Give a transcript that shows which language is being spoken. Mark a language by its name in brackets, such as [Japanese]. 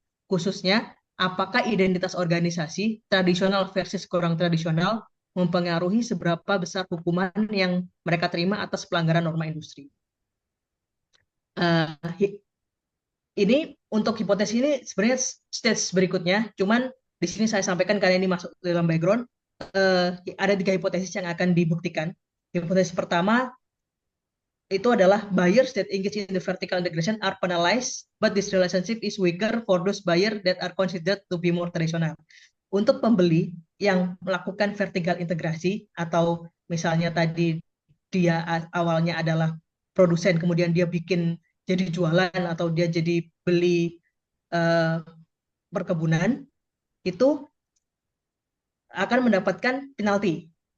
[Indonesian] Khususnya, apakah identitas organisasi tradisional versus kurang tradisional mempengaruhi seberapa besar hukuman yang mereka terima atas pelanggaran norma industri? Ini untuk hipotesis ini sebenarnya stage berikutnya, cuman di sini saya sampaikan karena ini masuk dalam background. Ada 3 hipotesis yang akan dibuktikan. Hipotesis pertama itu adalah [English] buyers that engage in the vertical integration are penalized, but this relationship is weaker for those buyers that are considered to be more traditional. [Indonesian] Untuk pembeli yang melakukan vertical integrasi, atau misalnya tadi dia awalnya adalah produsen, kemudian dia bikin jadi jualan atau dia jadi beli perkebunan, itu akan mendapatkan penalti.